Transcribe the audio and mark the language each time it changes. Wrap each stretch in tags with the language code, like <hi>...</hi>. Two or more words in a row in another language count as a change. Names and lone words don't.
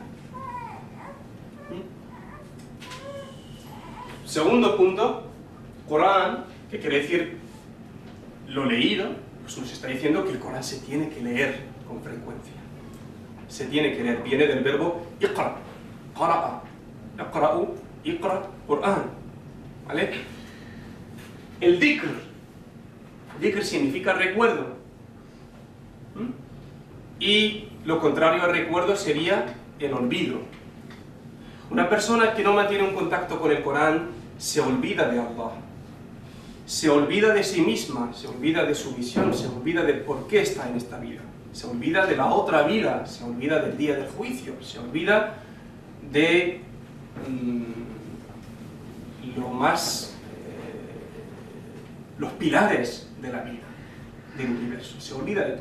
<es>Segundo punto, Corán, que quiere decir lo leído, pues nos está diciendo que el Corán se tiene que leer con frecuencia. Se tiene que leer, viene del verbo</es> <ar>اقرأ، قرأ، اقرأُ، اقرأ، قرآن,</ar> <es>¿vale? El dhikr significa recuerdo, y lo contrario al recuerdo sería el olvido. Una persona que no mantiene un contacto con el Corán se olvida de Allah, se olvida de sí misma, se olvida de su misión, se olvida de por qué está en esta vida, se olvida de la otra vida, se olvida del día del juicio, se olvida de los pilares de la vida, del universo, se olvida de todo.</es>